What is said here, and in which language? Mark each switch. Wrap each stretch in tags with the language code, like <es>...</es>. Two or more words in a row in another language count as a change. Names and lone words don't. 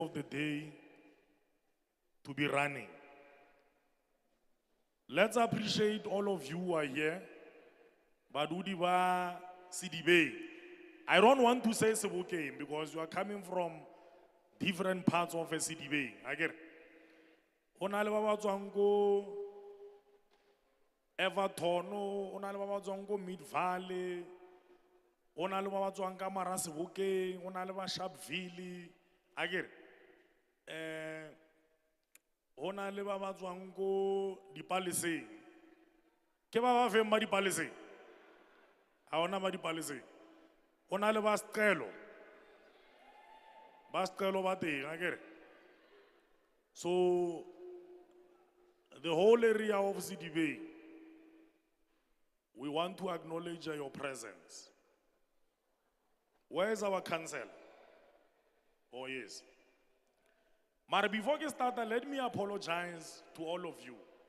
<en>of the day to be running. Let's appreciate all of you who are here.</en> <st>Badudiba Sidibe.</st> <en>I don't want to say Sebokeng because you are coming from different parts of a Sidibe. I get it.</en> <st>Ona le ba tswang ko Everton, ona le ba tswang ko Mid Valley, ona le ba tswang ka Mara Sebokeng, ona le ba Sharpeville.</st> <en>I get it.</en> <st>Ona le ba tswang ko Dipaleseng. Ke ba feng ba Dipaleseng? Ha ona ba Dipaleseng. Ona le ba Sqelo. Ba Sqelo ba teng,</st> <en>I get it. So the whole area of Sidibe, we want to acknowledge your presence. Where is our council? Oh yes. But before we start, let me apologize to all of you.</en>